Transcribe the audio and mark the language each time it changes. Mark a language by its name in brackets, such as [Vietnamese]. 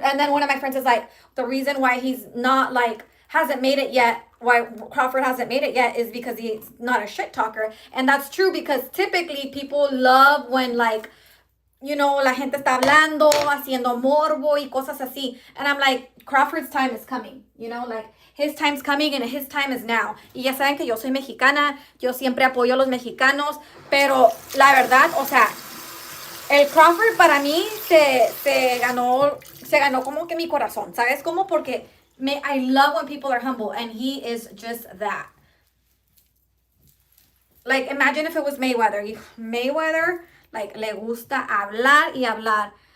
[English] And then one of my friends is like, the reason why he's not like hasn't made it yet, why Crawford hasn't made it yet, is because he's not a shit talker. And that's true, because typically people love when, like, you know, [Spanish] la gente está hablando, haciendo morbo y cosas así. [English] And I'm like, Crawford's time is coming, you know, like his time's coming and his time is now. [Spanish] Y ya saben que yo soy mexicana, yo siempre apoyo a los mexicanos, pero la verdad, o sea, el Crawford para mí se ganó como que mi corazón, ¿sabes? Como porque [English] I love when people are humble, and he is just that. Like, imagine if it was Mayweather. [Spanish] Mayweather, like, le gusta hablar y hablar.